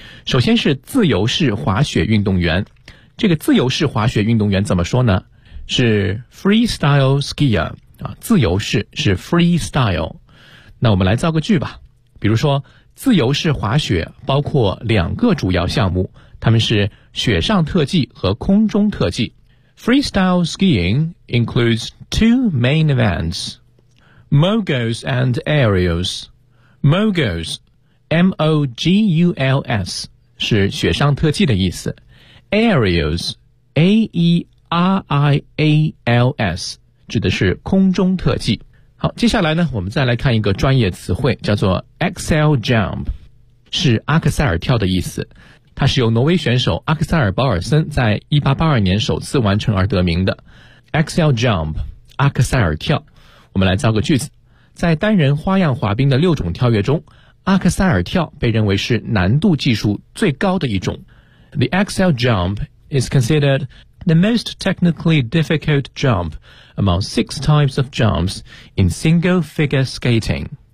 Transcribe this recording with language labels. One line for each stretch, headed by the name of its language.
Chinese: 首先是自由式滑雪运动员，这个自由式滑雪运动员怎么说呢？是 freestyle skier 啊，自由式是 freestyle。那我们来造个句吧，比如说，自由式滑雪包括2个主要项目，它们是雪上特技和空中特技。
English: Freestyle skiing includes 2 main events: moguls and aerials.
Chinese: Moguls, M-O-G-U-L-S 是雪上特技的意思。 Aerials, A-E-R-I-A-L-S 指的是空中特技。好，接下来呢，我们再来看一个专业词汇，叫做 Axel Jump， 是阿克塞尔跳的意思。它是由挪威选手阿克塞尔·保尔森在1882年首次完成而得名的。 Axel Jump， 阿克塞尔跳。我们来造个句子，在单人花样滑冰的6种跳跃中，阿克塞尔跳被认为是难度技术最高的一种。
English: The Axel Jump is considered the most technically difficult jump among 6 types of jumps in single figure skating.